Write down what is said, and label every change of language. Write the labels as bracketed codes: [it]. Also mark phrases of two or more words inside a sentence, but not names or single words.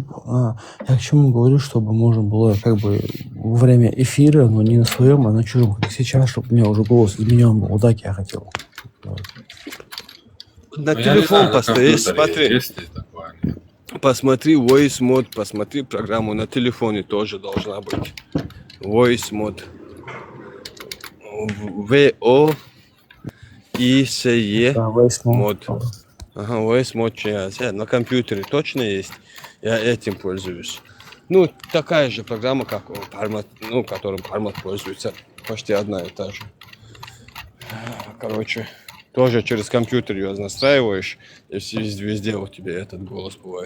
[ru] я к чему говорю, чтобы можно было как бы во время эфира, но не на своем, а на чужом, как сейчас, чтобы у меня уже голос изменен был. Вот так я хотел. На телефон поставь, смотри. Посмотри Voice Mod, посмотри программу на телефоне тоже должна быть. Voice Mod. V-O-I-C-E Mod. Ага, Voice Mod. На компьютере точно есть. Я этим пользуюсь. Ну, такая же программа, как Parmat, ну, которым Parmat пользуется. Почти одна и та же. Короче, тоже через компьютер ее настраиваешь, и везде у тебя этот голос бывает.